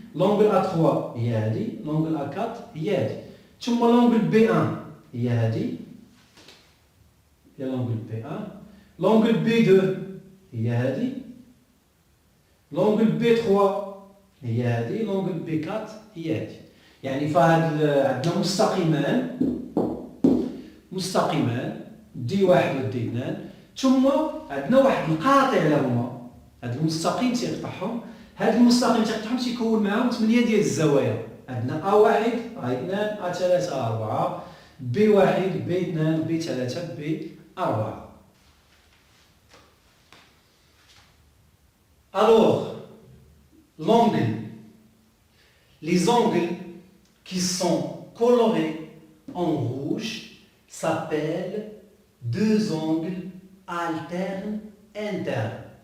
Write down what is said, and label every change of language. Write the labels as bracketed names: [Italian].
[Arabic] l'angle A3 يادي. l'angle A4 يادي. ثم l'angle B1 يادي. هي l'angle B1. l'angle B2 هي هذه. l'angle B3 هي هذه. l'angle B4 هي هذه. يعني فهاد عندنا مستقيمان دي واحد ودي اثنان، ثم عندنا واحد القاطع لهما هذا المستقيم تيقطعهم، هذا المستقيم تيقطعهم تيكون معاهم 8 ديال الزوايا. عندنا A1 A2 A3 A4 B1 B2 B3 B4. [French] Alors, l'angle. Les angles qui sont colorés en rouge s'appellent deux angles alternes internes.